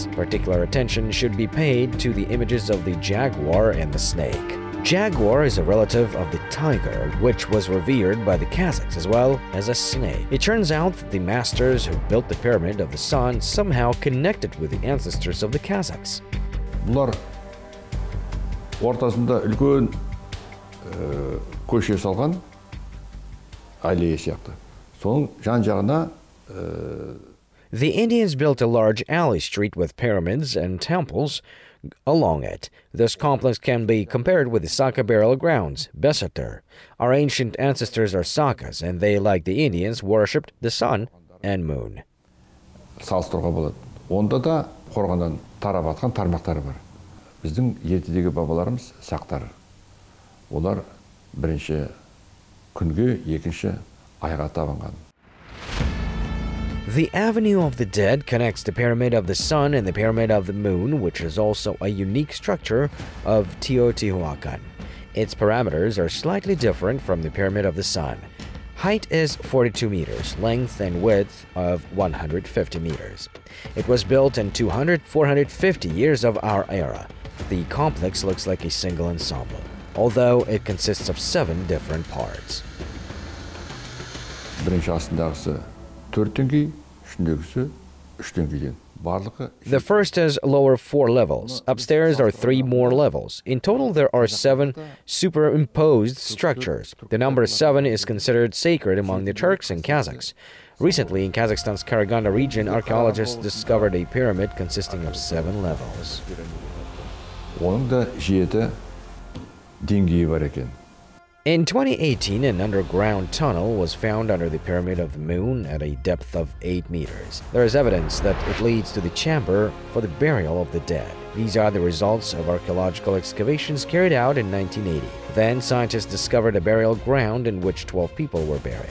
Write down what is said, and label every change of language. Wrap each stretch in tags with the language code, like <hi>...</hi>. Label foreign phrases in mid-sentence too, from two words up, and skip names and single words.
<en>Particular attention should be paid to the images of the jaguar and the snake. Jaguar is a relative of the tiger, which was revered by the Kazakhs as well as a snake. It turns out that the masters who built the Pyramid of the Sun somehow connected with the ancestors of the Kazakhs.</en> <kk>Бұлар ортасында үлкен көше салған аллея сияқты. Соның жан-жағына</kk> <en>The Indians built a large alley street with pyramids and temples along it. This complex can be compared with the Saka burial grounds, Besatar. Our ancient ancestors are Sakas, and they, like the Indians, worshipped the sun and moon.</en> <kk>Салыстыруға болады. Онда да қорғаннан тарап атқан тармақтары бар. Біздің ертедегі бабаларымыз сақтар. Олар бірінші күнге, екінші айға табынған.</kk> <en>The Avenue of the Dead connects the Pyramid of the Sun and the Pyramid of the Moon, which is also a unique structure of Teotihuacan. Its parameters are slightly different from the Pyramid of the Sun. Height is 42 meters, length and width of 150 meters. It was built in 450 years of our era. The complex looks like a single ensemble, although it consists of 7 different parts.</en> <kk>Бірінші астындағысы 4 деңгей, үшіндегісі 3 деңгейден.</kk> <en>The first has lower 4 levels. Upstairs are 3 more levels. In total, there are 7 superimposed structures. The number 7 is considered sacred among the Turks and Kazakhs. Recently, in Kazakhstan's Karaganda region, archaeologists discovered a pyramid consisting of 7 levels.</en> <kk>Оның да 7 деңгейі бар екен.</kk> <en>In 2018, an underground tunnel was found under the Pyramid of the Moon at a depth of 8 meters. There is evidence that it leads to the chamber for the burial of the dead. These are the results of archaeological excavations carried out in 1980. Then, scientists discovered a burial ground in which 12 people were buried.</en>